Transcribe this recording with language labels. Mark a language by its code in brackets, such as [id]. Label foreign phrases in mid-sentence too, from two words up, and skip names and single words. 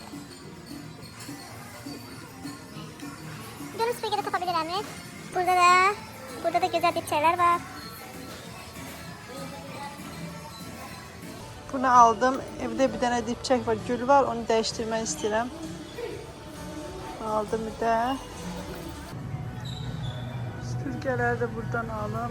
[az] Görün süpürgədə tapa bilirəm. Burada da gözəl dipçəklər var. Bunu aldım. [tr] Evde bir tane dipçek var, gül var. Onu değiştirmek istedim. Aldım bir de. Süpürgeler de buradan aldım.